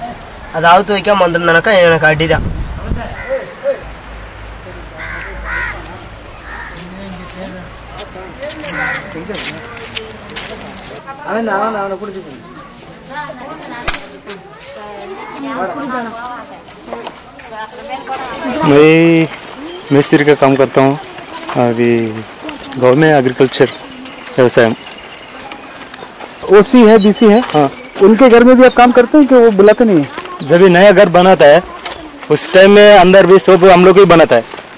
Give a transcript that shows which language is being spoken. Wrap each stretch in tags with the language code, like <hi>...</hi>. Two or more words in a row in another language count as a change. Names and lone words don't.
<ta>அதை அவுத்து வைக்காமல் வந்திருந்தேனாக்கா எனக்கு அடி தான். அவனை பிடிச்சி</ta> <hi>मैं मिस्त्री का काम करता हूँ अभी गाँव में, एग्रीकल्चर व्यवसाय. ओसी है, बीसी है. हाँ, उनके घर में भी आप काम करते हैं कि वो बुलाते नहीं है? जब भी नया घर बनाता है उस टाइम में अंदर भी सब हम लोग ही बनाता है.</hi>